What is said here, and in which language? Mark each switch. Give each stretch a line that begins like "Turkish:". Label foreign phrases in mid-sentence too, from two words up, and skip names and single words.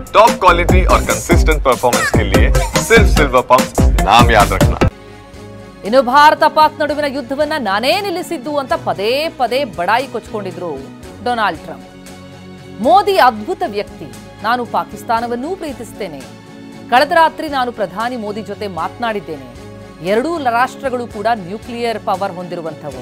English: top quality
Hindi: और
English: consistent performance
Hindi: के लिए सिर्फ सिल्वर पंप नाम याद रखना।
Kannada: ಇನ್ನು ಭಾರತ ಪಾಕ್ ನಡುವಿನ ಯುದ್ಧವನ್ನ ನಾನೇ ನಿಲ್ಲಿಸಿದ್ದು ಅಂತ ಪದೇ ಪದೇ ಬಡಾಯಿ ಕೊಚ್ಚಿಕೊಂಡಿದ್ರು ಡೊನಾಲ್ಡ್ ಟ್ರಂಪ್. ಮೋದಿ ಅದ್ಭುತ ವ್ಯಕ್ತಿ, ನಾನು ಪಾಕಿಸ್ತಾನವನ್ನೂ ಪ್ರೀತಿಸುತ್ತೇನೆ. ಕಳೆದ ರಾತ್ರಿ ನಾನು ಪ್ರಧಾನಿ ಮೋದಿ ಜೊತೆ ಮಾತನಾಡಿದ್ದೇನೆ. ಎರಡೂ ರಾಷ್ಟ್ರಗಳು ಕೂಡ
English: nuclear power
Kannada: ಹೊಂದಿರುವಂಥವು.